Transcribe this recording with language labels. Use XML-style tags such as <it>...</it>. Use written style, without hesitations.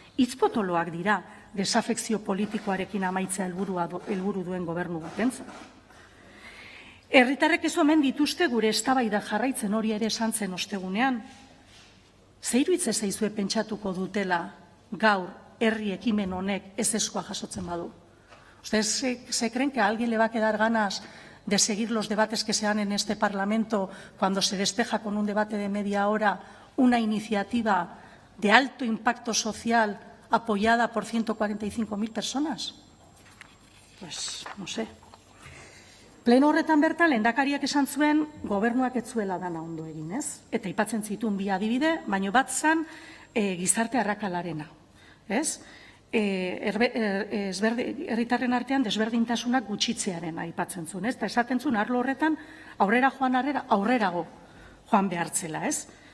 <eu>Hitzpotoloak dira desafekzio politikoarekin amaitzea helburu duen gobernu batentzat. Herritarrek ez omen dituzte gure eztabaida jarraitzen, hori ere esan zen ostegunean. Ze iruditzen zaizue pentsatuko dutela gaur herri ekimen honek ezezkoa jasotzen badu?</eu> <es>¿Ustedes se creen que a alguien le va a quedar ganas de seguir los debates que se dan en este Parlamento cuando se despeja con un debate de media hora una iniciativa de alto impacto social apoyada por 145.000 personas? Pues no sé.</es> <eu>Pleno horretan bertan lehendakariak esan zuen gobernuak ez zuela dana ondo egin, ez? Eta aipatzen zituen bi adibide, baino bat zen gizarte arrakalarena, ez? Herritarren artean desberdintasunak gutxitzearen aipatzen zuen, ez? Eta esaten zuen arlo horretan aurrera aurrerago joan behartzela, ez?</eu>